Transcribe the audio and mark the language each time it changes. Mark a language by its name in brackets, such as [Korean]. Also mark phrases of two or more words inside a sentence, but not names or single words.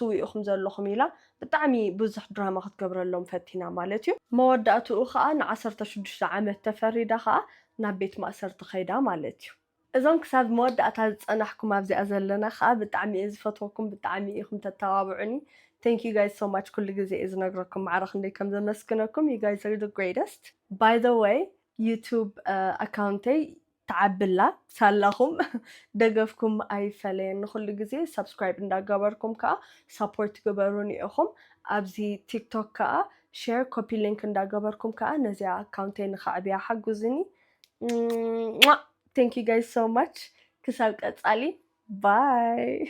[Tigrinya] ኢኹም ዘለኹም ኢላ ብጣዕሚ ብዙሕ ድራማ ክትገብረሎም ፈቲና ማለት እዩ መወዳእትኡ ከዓ ን16 ዓመት ተፈሪዳ ከዓ ናብ ቤት ማእሰርቲ ኸይዳ ማለት እዩ እዞም ክሳብ መወዳእታ ዝፀናሕኩም ኣብዚኣ ዘለና ከዓ ብጣዕሚ እየ ዝፈትወኩም ብጣዕሚ ኢኹም ተተባብዑኒ [English] Thank you guys so [Tigrinya] much ኩሉ ግዜ እየ ዝነግረኩም ማዕረኽ እንደይ ከም ዘመስግነኩም [English] you guys are the greatest by the way [Tigrinya] YouTube ኣካውንተይ ተዓብላ ሳላኹም ደገፍኩም ኣይፈለየን ኩሉ ግዜ ሰብስክራይብ እንዳገበርኩም ከዓ ሰፖርት ግበሩን ኢኹም ኣብዚ ቲክቶክ ከዓ [English] share copy link [Tigrinya] እንዳገበርኩም ከዓ ነዚኣ ኣካውንተይ ንኸዕብያ ሓጉዝኒ [English] Thank you guys so much [Tigrinya] ክሳብ ቀፃሊ ባይ